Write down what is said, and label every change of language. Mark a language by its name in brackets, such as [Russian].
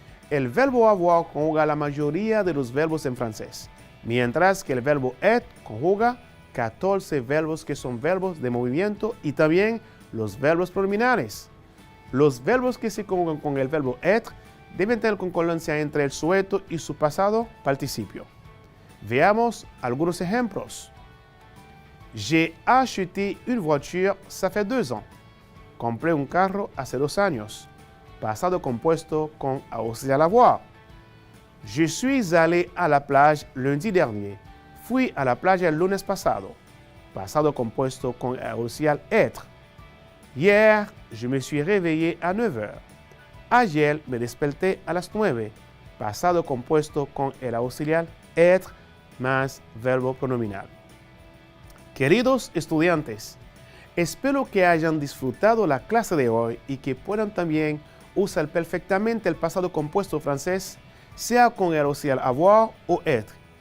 [Spanish] El verbo avoir conjuga la mayoría de los verbos en francés, mientras que el verbo être conjuga 14 verbos que son verbos de movimiento y también los verbos pronominales. Los verbos que se conjugan con el verbo être deben tener concordancia entre el sujeto y su pasado participio. Veamos algunos ejemplos. [French] J'ai acheté une voiture, ça fait 2 ans. [Spanish] Compré un carro hace 2 años. Pasado compuesto con auxiliar avoir. [French] Je suis allé à la plage lundi dernier. [Spanish] Fui a la playa el lunes pasado. Pasado compuesto con auxiliar être. [French] Hier, je me suis réveillé à 9 heures. [Spanish] Ayer me desperté a las 9. Pasado compuesto con el auxiliar être más verbo pronominal. Queridos estudiantes, espero que hayan disfrutado la clase de hoy y que puedan también usar perfectamente el pasado compuesto francés, sea con el auxiliar avoir o être.